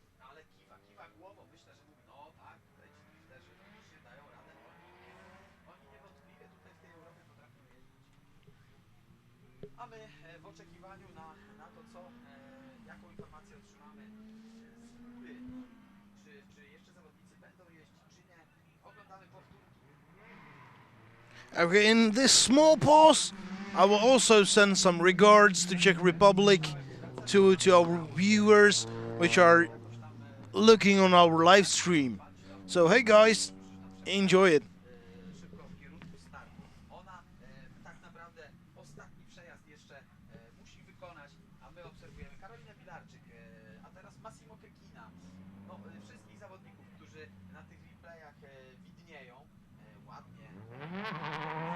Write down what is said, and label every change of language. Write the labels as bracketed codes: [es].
[pl] Ale kiwa głową, myślę, że mówi, no tak, tutaj ci drifterzy faktycznie dają radę, oni niewątpliwie tutaj w tej Europie potrafią jeździć. A my w oczekiwaniu na to, jaką informację otrzymamy z góry, czy jeszcze zawodnicy będą jeździć, czy nie, oglądamy powtórki. [en] Okay, in this small pause, I will also send some regards to Czech Republic, to our viewers which are looking on our live stream. So hey guys, enjoy it. [pl] Szybko w kierunku startu. Ona tak naprawdę ostatni przejazd jeszcze musi wykonać, a my obserwujemy Karolinę Pilarczyk, a teraz Massimo Kekina. No, wszystkich zawodników, którzy na tych replayach widnieją ładnie.